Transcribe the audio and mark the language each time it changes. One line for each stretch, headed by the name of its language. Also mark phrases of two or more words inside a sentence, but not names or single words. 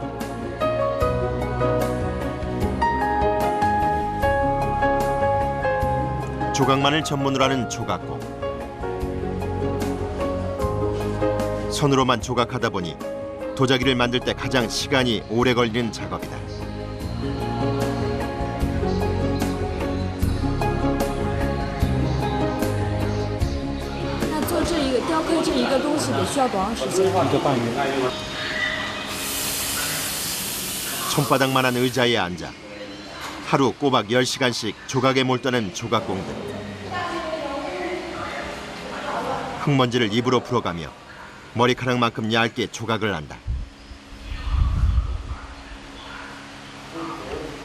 Korean: 조각만을 전문으로 하는 조각공. 손으로만 조각하다 보니 도자기를 만들 때 가장 시간이 오래 걸리는 작업이다.
Chinese: 雕刻这一个东西得需要多长时间？ 1个半月。
Korean: 손바닥만한 의자에 앉아 하루 꼬박 10시간씩 조각에 몰두하는 조각공들. 흙먼지를 입으로 불어가며 머리카락만큼 얇게 조각을 한다.